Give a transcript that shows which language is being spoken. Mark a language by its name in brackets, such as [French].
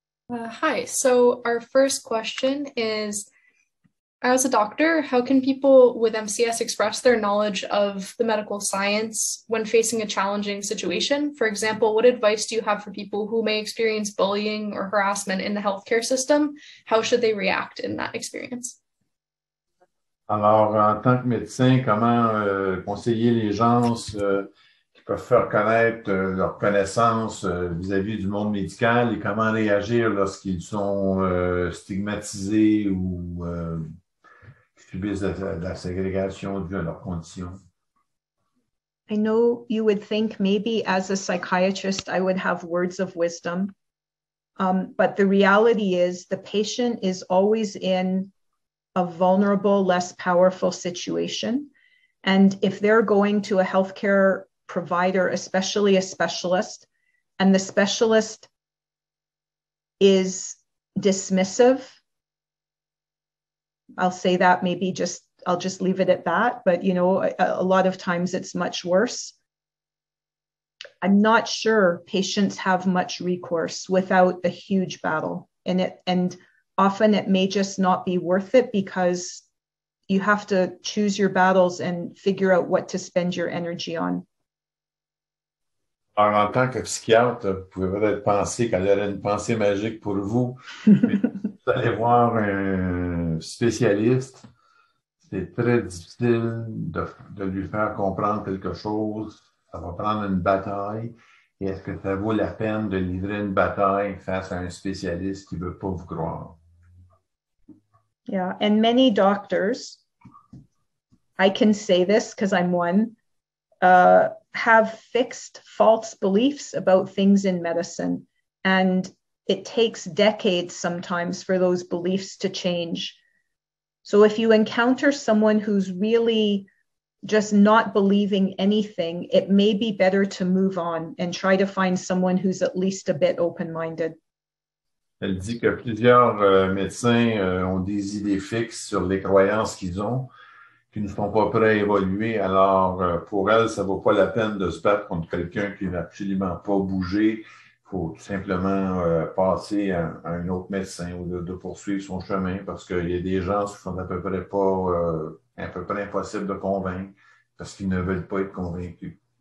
[English] Hi, so our first question is, as a doctor, how can people with MCS express their knowledge of the medical science when facing a challenging situation? For example, what advice do you have for people who may experience bullying or harassment in the healthcare system? How should they react in that experience? [French] Alors, en tant que médecin, comment conseiller les gens peuvent faire connaître leurs connaissances vis-à-vis du monde médical et comment réagir lorsqu'ils sont stigmatisés ou subissent de la ségrégation due à leurs conditions. [English] I know you would think maybe as a psychiatrist, I would have words of wisdom. But the reality is the patient is always in a vulnerable, less powerful situation. And if they're going to a healthcare provider, especially a specialist, and the specialist is dismissive, I'll say that maybe I'll just leave it at that. But, you know, a lot of times it's much worse. I'm not sure patients have much recourse without a huge battle. And often it may just not be worth it because you have to choose your battles and figure out what to spend your energy on. [French] Alors, en tant que psychiatre, vous pouvez peut-être penser qu'elle aurait une pensée magique pour vous. Vous allez voir un spécialiste, c'est très difficile de lui faire comprendre quelque chose. Ça va prendre une bataille. Et est-ce que ça vaut la peine de livrer une bataille face à un spécialiste qui ne veut pas vous croire? [English] Yeah, and many doctors, I can say this because I'm one, have fixed false beliefs about things in medicine. And it takes decades sometimes for those beliefs to change. So if you encounter someone who's really just not believing anything, it may be better to move on and try to find someone who's at least a bit open-minded. [French] Elle dit que plusieurs médecins ont des idées fixes sur les croyances qu'ils ont, qui ne sont pas prêts à évoluer. Alors, pour elle, ça ne vaut pas la peine de se battre contre quelqu'un qui n'a absolument pas bougé. Il faut tout simplement passer à un autre médecin ou de poursuivre son chemin parce qu'il y a des gens qui sont à peu près impossibles de convaincre parce qu'ils ne veulent pas être convaincus.